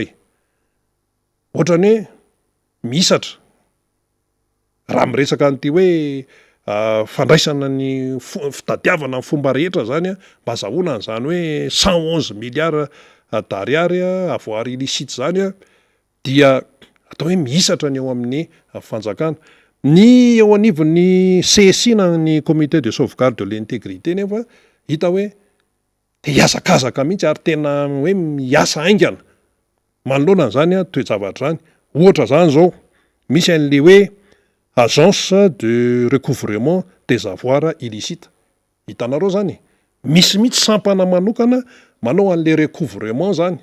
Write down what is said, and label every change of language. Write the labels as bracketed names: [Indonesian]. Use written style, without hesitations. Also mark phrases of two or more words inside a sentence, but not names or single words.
[Malagasy] Ohatrany hoe misatra raha miresaka an'ity hoe fandraisana ny fitadiavana ny fomba rehetra zany mba azahoana an'izany hoe 111 [French] milliards d'ariary avoir illicite [Malagasy] zany dia atao hoe misatra ny eo amin'ny fanjakana. Ny eo anivon'ny CSI na ny [French] comité de sauvegarde de l'intégrité [Malagasy] nefa hita hoe te hiazakazaka mihitsy ary tena hoe miasa aingana manoloana an'izany toe-javatra zany. Ohatra zany zao misy an'le hoe [French] agence de recouvrement des avoirs illicites. [Malagasy] Hitanareo zany misy mihitsy sampana manokana manao an'le recouvrement zany.